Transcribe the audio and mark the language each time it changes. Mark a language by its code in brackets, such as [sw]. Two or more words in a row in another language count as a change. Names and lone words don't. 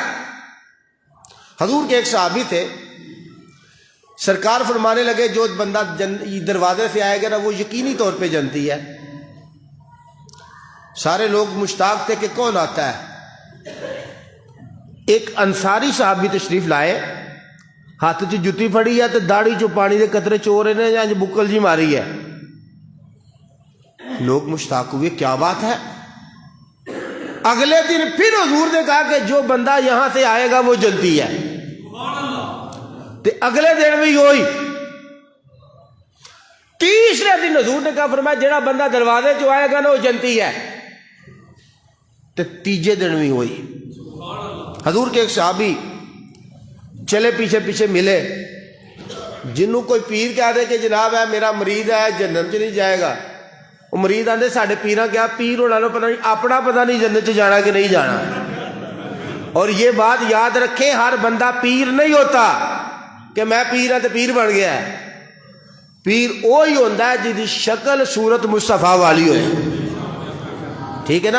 [ur] حضور کے ایک صحابی تھے، سرکار فرمانے لگے جو بندہ دروازے سے آئے گا نا وہ یقینی طور پہ جنتی ہے. سارے لوگ مشتاق تھے کہ کون آتا ہے. ایک انصاری صحابی تشریف لائے، [pa] ہاتھ چ جتی پھڑی ہے تو داڑھی چو پانی دے قطرے چو رہے نے یا بکل جی ماری ہے. [ur] لوگ مشتاق ہوئے کیا بات ہے. اگلے دن پھر حضور نے کہا کہ جو بندہ یہاں سے آئے گا وہ جنتی ہے. [pa] تے اگلے دن بھی ہوئی. [ur] تیسرے دن حضور نے کہا فرمایا جڑا بندہ دروازے چ آئے گا نا وہ جنتی ہے. [pa] تے تیجے دن بھی ہوئی. [ur] حضور کے ایک صحابی چلے پیچھے پیچھے ملے، جنہوں کوئی پیر کہہ دے کہ جناب ہے میرا مرید ہے جنت چ نہیں جائے گا. [pa] وہ مرید آندے ساڈے پیراں کیا پیر ہونا پتہ نہیں اپنا پتہ نہیں جنت چ جانا کہ نہیں جانا. [ur] اور یہ بات یاد رکھیں، ہر بندہ پیر نہیں ہوتا کہ میں پیر ہوں تو پیر بن گیا ہے. پیر وہی ہوتا ہے جی شکل صورت مصطفیٰ والی ہوئے. ٹھیک ہے نا؟